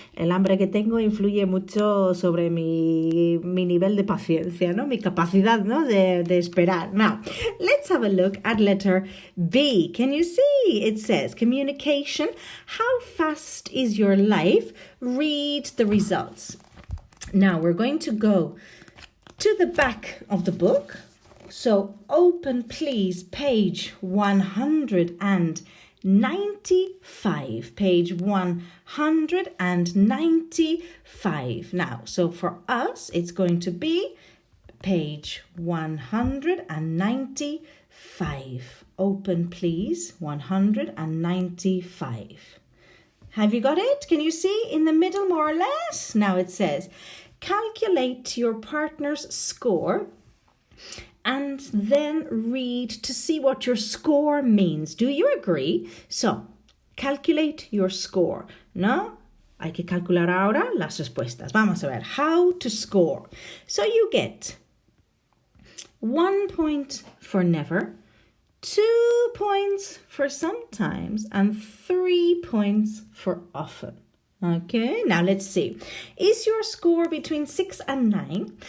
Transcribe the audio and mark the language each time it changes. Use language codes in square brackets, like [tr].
[es] El hambre que tengo influye mucho sobre mi nivel de paciencia, ¿no? Mi capacidad, ¿no? de esperar. [en] Now, let's have a look at letter B. Can you see? It says communication. How fast is your life? Read the results. Now, we're going to go to the back of the book. So open, please, page 195. Page 195. Now, so for us, it's going to be page 195. Open, please, 195. Have you got it? Can you see in the middle, more or less? Now it says, calculate your partner's score and then read to see what your score means. Do you agree? So, calculate your score, ¿no? [es] Hay que calcular ahora las respuestas. Vamos a ver [en] how to score. So you get 1 point for never, 2 points for sometimes, and 3 points for often. Okay, now let's see. Is your score between 6 and 9?